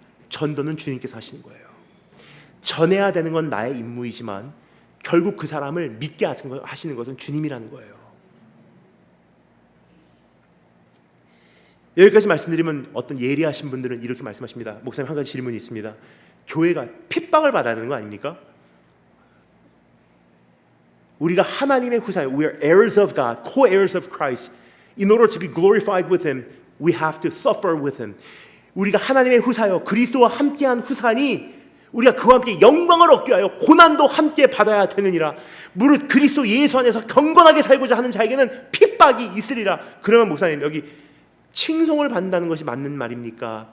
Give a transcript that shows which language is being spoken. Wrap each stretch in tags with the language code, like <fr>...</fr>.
<ko>전도는 주님께서 하시는 거예요. 전해야 되는 건 나의 임무이지만 결국 그 사람을 믿게 하시는 것은 주님이라는 거예요. 여기까지 말씀드리면 어떤 예리하신 분들은 이렇게 말씀하십니다. 목사님, 한 가지 질문이 있습니다. 교회가 핍박을 받아야 되는 거 아닙니까? 우리가 하나님의 후사예요.</ko> <en>We are heirs of God, co-heirs of Christ. In order to be glorified with Him, we have to suffer with Him.</en> <ko>우리가 하나님의 후사요, 그리스도와 함께한 후사니 우리가 그와 함께 영광을 얻기 위하여 고난도 함께 받아야 되느니라. 무릇 그리스도 예수 안에서 경건하게 살고자 하는 자에게는 핍박이 있으리라. 그러면 목사님, 여기 칭송을 받는다는 것이 맞는 말입니까?</ko>